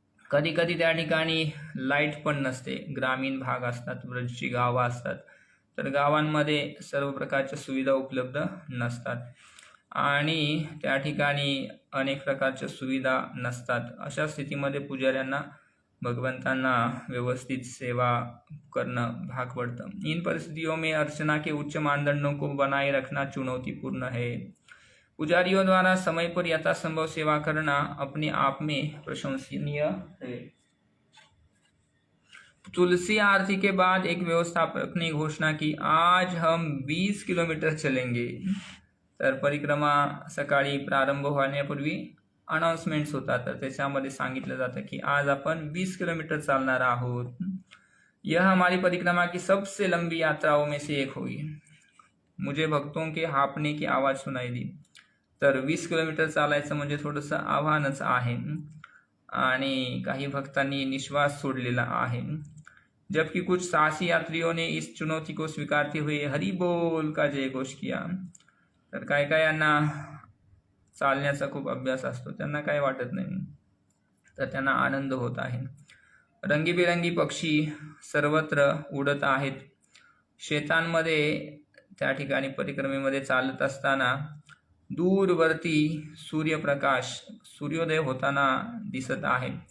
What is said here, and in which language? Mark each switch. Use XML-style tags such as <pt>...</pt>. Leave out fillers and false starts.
<mr>कधी कधी त्या ठिकाणी लाईट पण नसते। ग्रामीण भाग असतात, ब्रजची गावं असतात, तर गावांमध्ये सर्व प्रकारच्या सुविधा उपलब्ध नसतात आणि त्या ठिकाणी अनेक प्रकारच्या सुविधा नसतात। अशा स्थितीमध्ये पुजाऱ्यांना भगवंतांना व्यवस्थित सेवा</mr> <hi>करना भाग पड़ता। इन परिस्थितियों में अर्चना के उच्च मानदंडों को बनाए रखना चुनौतीपूर्ण है। पुजारियों द्वारा समय पर यथासंभव सेवा करना अपने आप में प्रशंसनीय है। तुलसी आरती के बाद एक व्यवस्थापक ने घोषणा की, आज हम 20 किलोमीटर चलेंगे।</hi> <mr>तर परिक्रमा सकाळी प्रारंभ होण्यापूर्वी अनाउन्समेंट्स होतात, तर त्याच्यामध्ये सांगितलं जातं की आज आपण 20 किलोमीटर चालणार आहोत।</mr> <hi>यह हमारी परिक्रमा की सबसे लंबी यात्राओं में से एक होगी। मुझे भक्तों के हापने की आवाज सुनाई दी।</hi> <mr>तर 20 किलोमीटर चालायचं म्हणजे थोडंसं आव्हानच आहे आणि काही भक्तांनी निश्वास सोडलेला आहे।</mr> <hi>जबकि कुछ साहसी यात्रियों ने इस चुनौती को स्वीकारते हुए हरि बोल का जयघोष किया।</hi> <mr>तर काय यांना चालण्याचा खूप अभ्यास असतो, त्यांना काही वाटत नाही, तर त्यांना आनंद होत आहे. रंगीबेरंगी पक्षी सर्वत्र उडत आहेत. शेतांमध्ये त्या ठिकाणी परिक्रमेमध्ये चालत असताना दूरवरती सूर्यप्रकाश, सूर्योदय होताना दिसत आहे.</mr>